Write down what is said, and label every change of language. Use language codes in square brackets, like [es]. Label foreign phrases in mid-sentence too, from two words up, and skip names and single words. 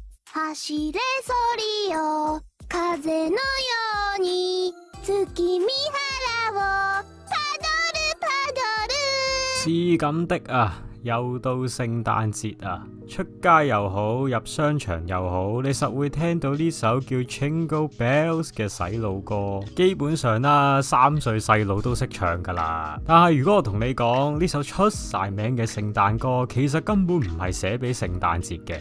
[ja] 走れソリよ風のように月見原をパドルパドル。 [yue] 是咁的啊，又到聖誕節啊，出街又好，入商場又好，你實會聽到呢首叫 Jingle Bells 嘅洗腦歌。基本上啦，3歲細佬都識唱噶啦。但係如果我同你講呢首出晒名嘅聖誕歌，其實根本唔係寫俾聖誕節嘅。